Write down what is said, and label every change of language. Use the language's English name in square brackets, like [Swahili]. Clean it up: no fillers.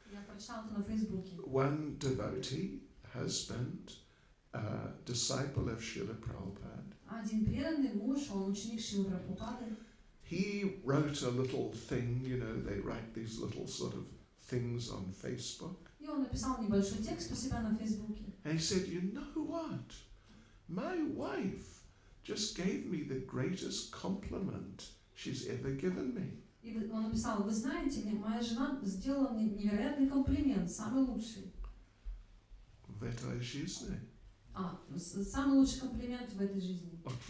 [Russian] я прочитала это на Фейсбуке. [English] One devotee, husband, disciple of Srila Prabhupada, [Russian] Один преданный муж, он ученик Шрилы Прабхупады, [English] he wrote a little thing, you know, they write these little sort of things on Facebook. [Russian] и он написал небольшой текст у себя на Фейсбуке. [English] And he said, you know what? My wife just gave me the greatest compliment she's ever given me. [Russian] И он написал: вы знаете, моя жена сделала мне невероятный комплимент, самый лучший. В этой жизни. Самый лучший комплимент в этой жизни.